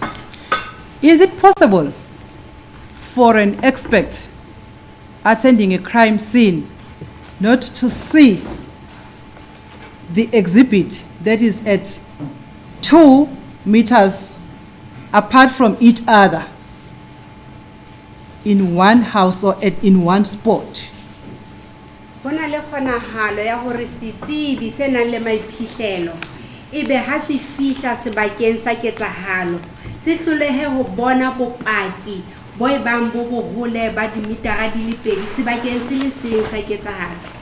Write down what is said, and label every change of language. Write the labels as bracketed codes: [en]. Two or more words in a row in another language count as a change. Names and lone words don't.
[en] Is it possible for an expert attending a crime scene not to see the exhibit that is at 2 meters apart from each other in one house or in one spot? [st] Hona le kgonahalo ya hore setsebi se nang le maiphihlelo ebe ha se fihla sebakeng sa ketsahalo se hlolehe ho bona bopaki bo ebang bo bohole ba dimetara di le 2 sebakeng se le seng sa ketsahalo.